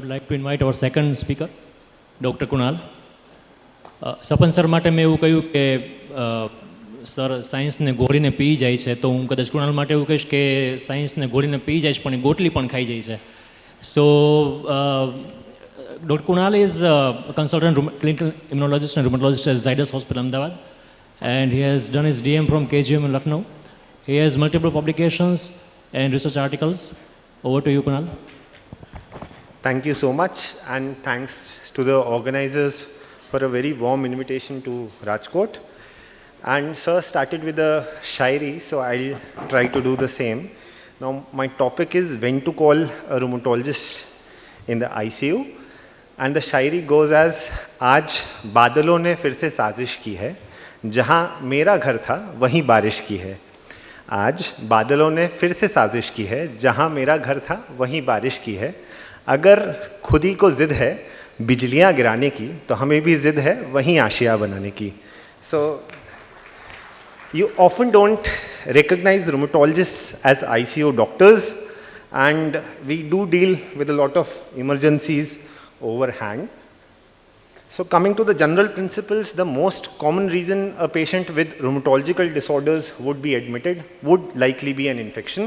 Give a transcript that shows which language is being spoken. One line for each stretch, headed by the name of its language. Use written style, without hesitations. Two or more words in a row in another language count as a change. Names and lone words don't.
English: to invite our second speaker, Dr. Kunal.
Gujarati: સપન સર માટે મેં એવું કહ્યું કે સર સાયન્સને ઘોળીને પી જાય છે, તો હું કદાચ કુણાલ માટે એવું કહીશ કે સાયન્સને ઘોળીને પી જાય છે પણ એ ગોટલી પણ ખાઈ જાય છે.
English: સો Dr. Kunal is a consultant clinical immunologist and rheumatologist at Zydus Hospital, Ahmedabad, and he has done his DM from KGM in Lucknow. He has multiple publications and research articles. Over to you, Kunal. Thank you so much, and thanks to the organizers for a very warm invitation to Rajkot. And sir started with a shairi, so I'll try to do the same. Now my topic is when to call a rheumatologist in the ICU, and the shairi goes as
Hindi: आज बादलों ने फिर से साजिश की है,
English: जहाँ मेरा घर था वहीं बारिश की है.
Hindi: आज बादलों ने फिर से साजिश की है, जहाँ मेरा घर था वहीं बारिश की है. अगर खुद ही को जिद है बिजलियाँ गिराने की, तो हमें भी जिद है वहीं आशिया बनाने की.
English: So you often don't recognize rheumatologists as ICU doctors, and we do deal with a lot of emergencies overhand. So coming to the general principles, the most common reason a patient with rheumatological disorders would be admitted would likely be an infection.